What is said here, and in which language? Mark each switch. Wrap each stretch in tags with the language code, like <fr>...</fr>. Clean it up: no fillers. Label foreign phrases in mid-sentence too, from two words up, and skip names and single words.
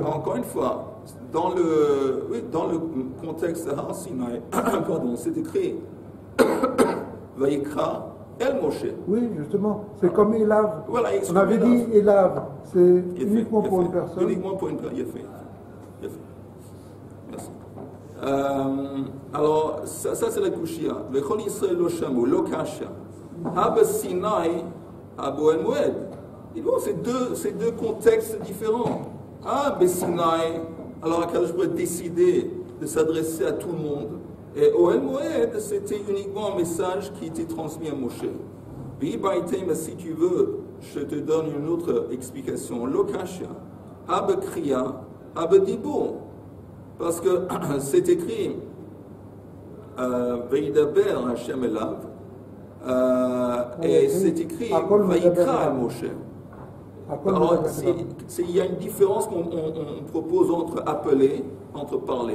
<fr>encore une fois, dans le contexte de Har Sinai, pardon, c'est écrit</fr> <he>ויקרא אל משה.</he> <fr>Oui, justement, c'est comme Elav. Voilà, On avait dit Elav, c'est Il est fait, uniquement il est pour fait. une personne. Uniquement pour une personne, il est fait. Il est fait. Merci. Alors, ça c'est la Kushia.</fr> <he>וכל ישראל לא שמעו, לא קשה. הכא סיני, הכא אהל מועד.</he> <fr>C'est deux contextes différents. Sinai, alors Akadosh pourrait décider de s'adresser à tout le monde. Et au El Moed, c'était uniquement un message qui était transmis à Moshe. Mais si tu veux, je te donne une autre explication.</fr> <he>לא קשה, הכא קריאה, הכא דיבור.</he> <fr>Parce que c'est écrit</fr> <he>וידבר השם אליו</he> <fr>et c'est écrit</fr> <he>ויקרא משה.</he> <fr>Alors, il y a une différence qu'on propose entre appeler, entre parler.</fr>